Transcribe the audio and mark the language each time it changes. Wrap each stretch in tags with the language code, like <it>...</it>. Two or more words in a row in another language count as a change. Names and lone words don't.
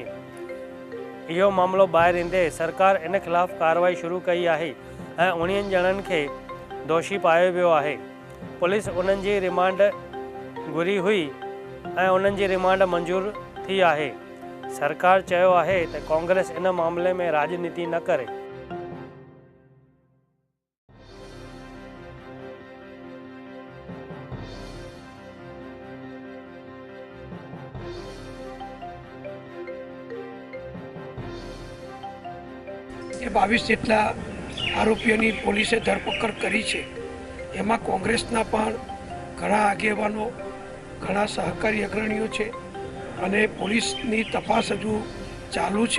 <sd>इहो मामलो ॿाहिरि ईंदे सरकार इन ख़िलाफ़ कार्रवाई शुरू कई आहे ऐं 19 ॼणनि खे दोषी पायो वियो आहे। पुलिस उन्हनि जी रिमांड घुरी हुई ऐं उन्हनि जी रिमांड मंज़ूर थी आहे। सरकार चयो आहे त कांग्रेस इन मामले में राजनीति न करे।</sd> <gu>જે 22 જેટલા આરોપીઓની પોલીસે ધરપકડ કરી છે એમાં કોંગ્રેસના પણ ઘણા આગેવાનો, ઘણા સહકારી અગ્રણીઓ છે અને પોલીસની તપાસ હજુ ચાલુ છે।</gu>